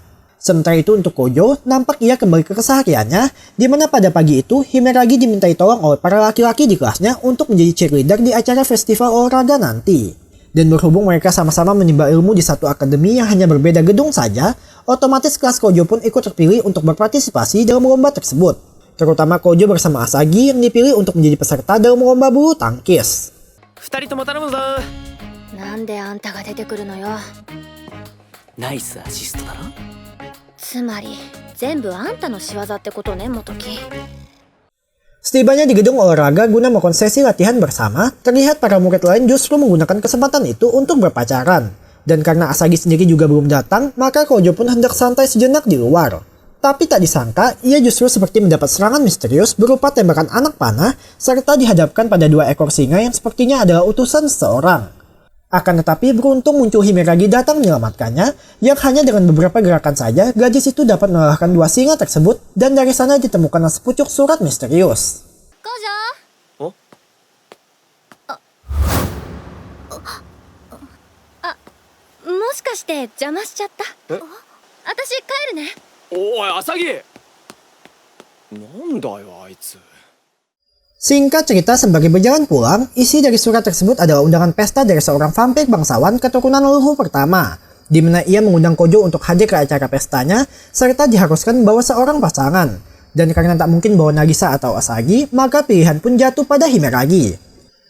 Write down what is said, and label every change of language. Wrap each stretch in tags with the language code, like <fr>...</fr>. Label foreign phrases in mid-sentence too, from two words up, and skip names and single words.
<id>Sementara itu untuk Kojo, nampak ia kembali ke kesehariannya, di mana pada pagi itu Himeragi dimintai tolong oleh para laki-laki di kelasnya untuk menjadi cheerleader di acara festival olahraga nanti. Dan berhubung mereka sama-sama menimba ilmu di satu akademi yang hanya berbeda gedung saja, otomatis kelas Kojo pun ikut terpilih untuk berpartisipasi dalam lomba tersebut. Terutama Kojo bersama Asagi yang dipilih untuk menjadi peserta dalam lomba bulu tangkis.</id> <ja>二人とも頼むぞ。なんであんたが出てくるのよ。ナイスアシストだろ。つまり全部あんたの仕業ってことね、元木。</ja> <id>Setibanya di gedung olahraga guna melakukan sesi latihan bersama, terlihat para murid lain justru menggunakan kesempatan itu untuk berpacaran. Dan karena Asagi sendiri juga belum datang, maka Kojo pun hendak santai sejenak di luar. Tapi tak disangka, ia justru seperti mendapat serangan misterius berupa tembakan anak panah, serta dihadapkan pada dua ekor singa yang sepertinya adalah utusan seseorang. Akan tetapi beruntung muncul Himeragi datang menyelamatkannya, yang hanya dengan beberapa gerakan saja gadis itu dapat mengalahkan dua singa tersebut, dan dari sana ditemukan sepucuk surat misterius.</id> <ja>Kojo? Oh? もしかして邪魔しちゃった？え？私帰るね。おい、アサギ！なんだよ、あいつ。</ja> <id>Singkat cerita, sebagai berjalan pulang, isi dari surat tersebut adalah undangan pesta dari seorang vampir bangsawan keturunan leluhur pertama, di mana ia mengundang Kojo untuk hadir ke acara pestanya, serta diharuskan membawa seorang pasangan. Dan karena tak mungkin bawa Nagisa atau Asagi, maka pilihan pun jatuh pada Himeragi.</id>